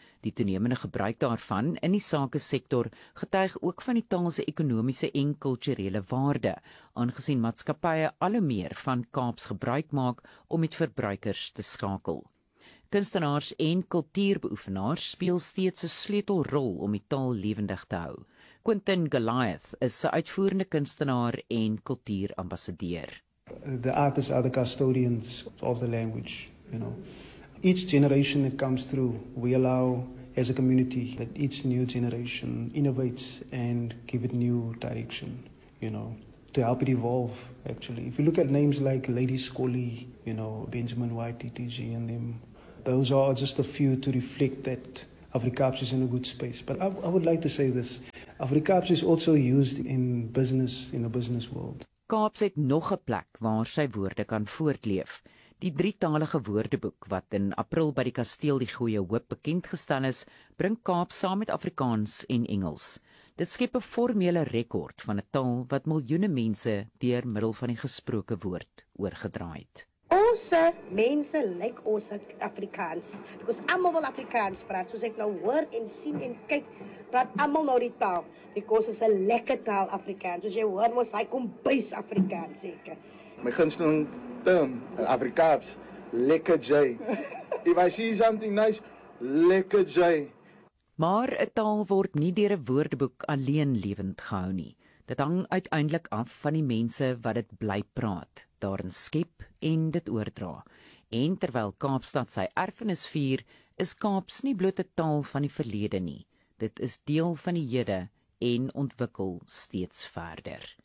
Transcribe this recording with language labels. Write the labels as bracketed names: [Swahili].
[Afrikaans] Die toenemende gebruik daarvan in die sakesektor getuig ook van die taal se ekonomiese en kulturele waarde, aangesien maatskappye al meer van Kaaps gebruik maak om met verbruikers te skakel. Kunstenaars en kultuurbeoefenaars speel steeds 'n sleutelrol om die taal lewendig te hou. Quentin Goliath is 'n uitvoerende kunstenaar en kultuurambassadeur. [English] The artists are the custodians of the language, you know. Each generation that comes through, we allow as a community that each new generation innovates and give it new direction, you know, to help it evolve, actually. If you look at names like Lady Scully, you know, Benjamin YTTG and them, those are just a few to reflect that Afrikaans is in a good space. But I would like to say this, Afrikaans is also used in a business world. [Afrikaans] Kaaps het nog 'n plek waar sy woorde kan voortleef. Die drietalige woordeboek wat in April by die Kasteel die Goeie Hoop bekendgestel is, bring Kaaps saam met Afrikaans en Engels. Dit skep 'n formele rekord van 'n taal wat miljoene mense deur middel van die gesproke woord oorgedra het. Onse mense lyk ons Afrikaans, because almal wil Afrikaans praat, soos ek nou hoor en sien en kyk, praat almal nou die taal, because is 'n lekker taal Afrikaans, soos jy hoor mos, hy kom bys Afrikaans, seker. My gunsteling term, Afrikaans, lekker jy. [English] If I see something nice, [Afrikaans] lekker jy. Maar 'n taal word nie deur 'n woordeboek alleen lewend gehou nie. Dit hang uiteindelik af van die mense wat dit bly praat, daarin skep en dit oordra. En terwyl Kaapstad sy erfenis vier, is Kaaps nie bloot 'n taal van die verlede nie. Dit is deel van die hede en ontwikkel steeds verder.